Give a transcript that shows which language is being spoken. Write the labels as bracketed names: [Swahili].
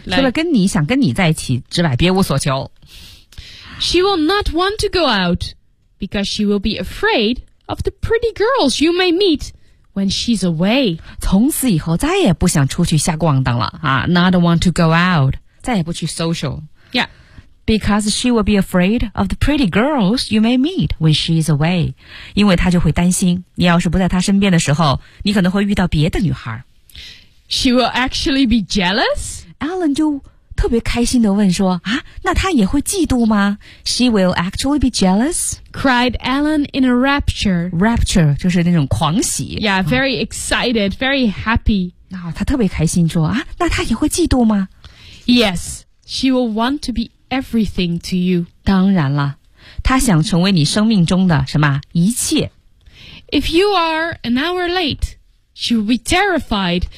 [Chinese] 除了跟你想跟你在一起之外，别无所求。 [English] She will not want to go out because she will be afraid of the pretty girls you may meet. When she's away. [Chinese] 从此以后再也不想出去瞎逛荡了啊 [English] Not want to go out. [Chinese] 再也不去 social. [English] Yeah. Because she will be afraid of the pretty girls you may meet when she's away. [Chinese] 因为她就会担心你要是不在她身边的时候你可能会遇到别的女孩。 [English] She will actually be jealous? [Chinese] Alan 就特别开心地问说啊那她也会嫉妒吗 [English] She will actually be jealous? Cried Alan in a rapture. [Chinese] Rapture, 就是那种狂喜。 [English] Yeah, very excited, very happy. [Chinese] 她特别开心说啊那她也会嫉妒吗 [English] Yes, she will want to be everything to you. [Chinese] 当然了她想成为你生命中的什么一切。 [English] If you are an hour late, she will be terrified.